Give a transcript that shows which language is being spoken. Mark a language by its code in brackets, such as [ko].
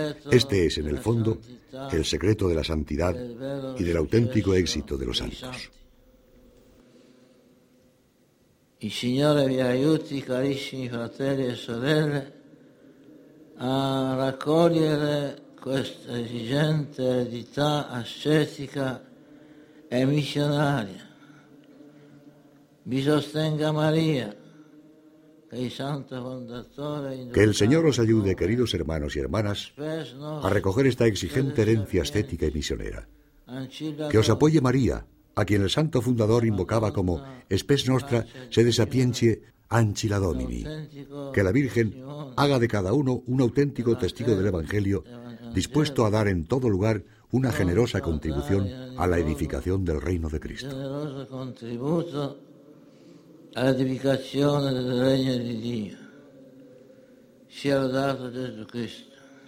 [es] Este es, en el fondo, el secreto de la santidad y del auténtico éxito de los santos. [it] Il Signore vi aiuti, carissimi fratelli e sorelle, a raccogliere questa esigente eredità ascetica e missionaria. Vi sostenga Maria. [es] Que el Señor os ayude, queridos hermanos y hermanas, a recoger esta exigente herencia ascética y misionera. Que os apoye María, a quien el santo fundador invocaba como Spes Nostra Sede Sapientie Ancilla Domini. Que la Virgen haga de cada uno un auténtico testigo del Evangelio, dispuesto a dar en todo lugar una generosa contribución a la edificación del Reino de Cristo. [it] A edificazione del regno di Dio, sia lodato Gesù Cristo.